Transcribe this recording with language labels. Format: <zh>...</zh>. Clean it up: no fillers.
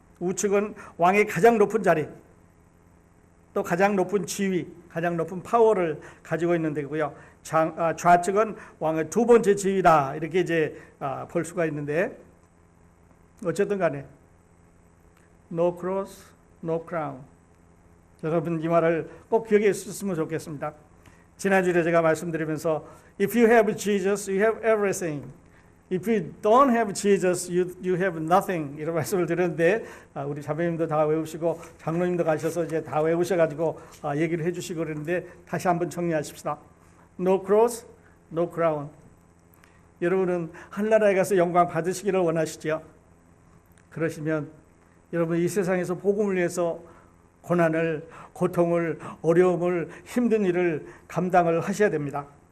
<ko>우측은 왕의 가장 높은 자리, 또 가장 높은 지위, 가장 높은 파워를 가지고 있는 데고요. 좌측은 왕의 두 번째 지위다, 이렇게 이제 볼 수가 있는데, 어쨌든 간에</ko> <en>no cross, no crown.</en> <ko>여러분 이 말을 꼭 기억해 주셨으면 좋겠습니다. 지난주에 제가 말씀드리면서</ko> <en>If you have Jesus, you have everything. If you don't have Jesus, you have nothing.</en> <ko>이런 말씀을 드렸는데, 우리 자매님도 다 외우시고 장로님도 가셔서 이제 다 외우셔가지고 얘기를 해주시고 그랬는데, 다시 한번 정리하십시다.</ko> <en>No cross, no crown.</en> <ko>여러분은 하늘나라에 가서 영광 받으시기를 원하시죠? 그러시면 여러분 이 세상에서 복음을 위해서 고난을, 고통을, 어려움을, 힘든 일을 감당을 하셔야 됩니다.</ko>